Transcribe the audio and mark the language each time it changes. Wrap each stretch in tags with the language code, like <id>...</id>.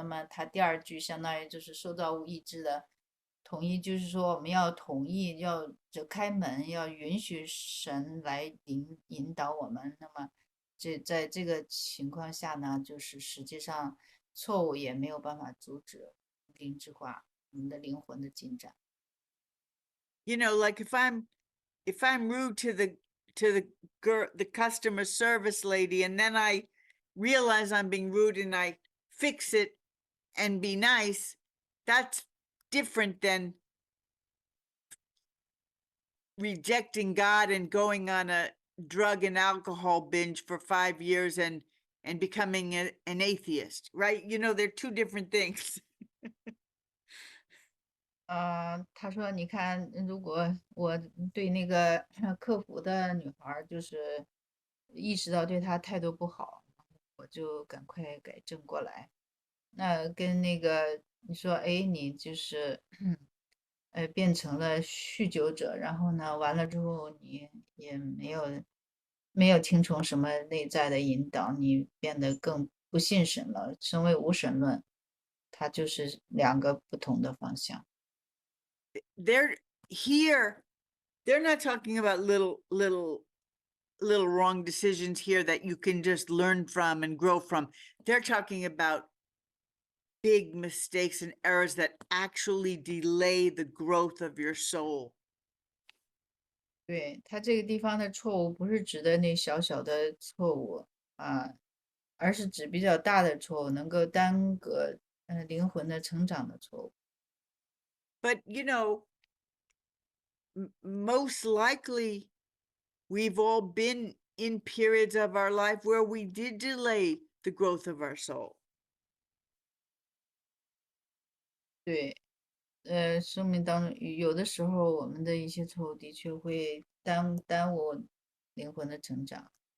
<zh>那么它第二句相当于就是受造物意志的统一，就是说我们要同意，要就开门，要允许神来引导我们。那么在这个情况下呢，就是实际上错误也没有办法阻止灵智化，我们的灵魂的进展。</zh> <en>You know, like if I'm rude to the girl, the customer service lady, and then I realize I'm being rude and I fix it and be nice, that's different than rejecting God and going on a drug and alcohol binge for 5 years and and becoming an atheist, right? You know, they're two different things.</en> <zh>他说：“你看，如果我对那个客服的女孩儿，就是意识到对她态度不好，我就赶快改正过来。那跟那个你说，哎，你就是变成了酗酒者，然后呢，完了之后你也没有听从什么内在的引导，你变得更不信神了，成为无神论，它就是两个不同的方向。”</zh> <en>They're here. They're not talking about little wrong decisions here that you can just learn from and grow from. They're talking about big mistakes and errors that actually delay the growth of your soul.</en> <zh>对，他这个地方的错误不是指的那小小的错误啊，而是指比较大的错误，能够耽搁灵魂的成长的错误。</zh> <en>But you know, most likely we've all been in periods of our life where we did delay the growth of our soul.</en> <zh>对，生命当中有的时候我们的一些错误的确会耽误灵魂的成长，</zh>